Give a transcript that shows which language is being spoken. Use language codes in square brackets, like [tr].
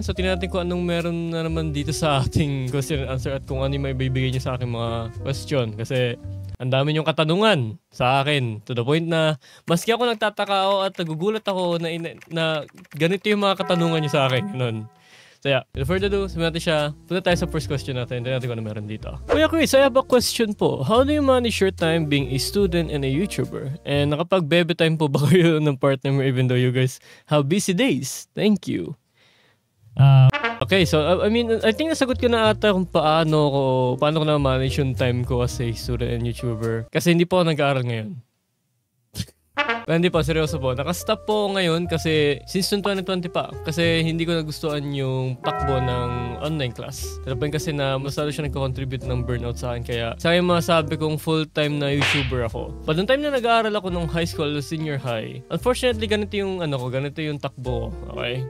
[tl] So tinatin ko anong meron na naman dito sa ating [en] question and answer [tl] at kung ano yung may bibigay nyo sa aking mga question. Kasi ang dami yung katanungan sa akin. [en] To the point [tl] na maski ako nagtataka ako at nagugulat ako na ganito yung mga katanungan niyo sa akin. Ganun. [en] So yeah, without further ado, [tl] sabihin natin siya. Punta tayo sa first question natin. Tignan natin kung ano meron dito. [en] Kuya Chris, I have a question po. How do you manage your time being a student and a YouTuber? And [tl] nakapag-bebe time po ba kayo ng partner mo [en] even though you guys have busy days? Thank you. [tl] Okay, so I think nasagot ko na ata kung paano ko na-manage yung time ko [en] as a student and YouTuber. [tl] Kasi hindi po ako nag-aaral ngayon. Hindi po, seryoso po. Nakastop po ngayon kasi since 2020 pa. Kasi hindi ko nagustuhan yung takbo ng online class. Talagang kasi na masyado siya nagko-contribute ng burnout sa akin. Kaya sa akin masabi kong full-time na YouTuber ako. But noong time na nag-aaral ako nung high school, senior high, unfortunately ganito yung ganito yung takbo ko. Okay?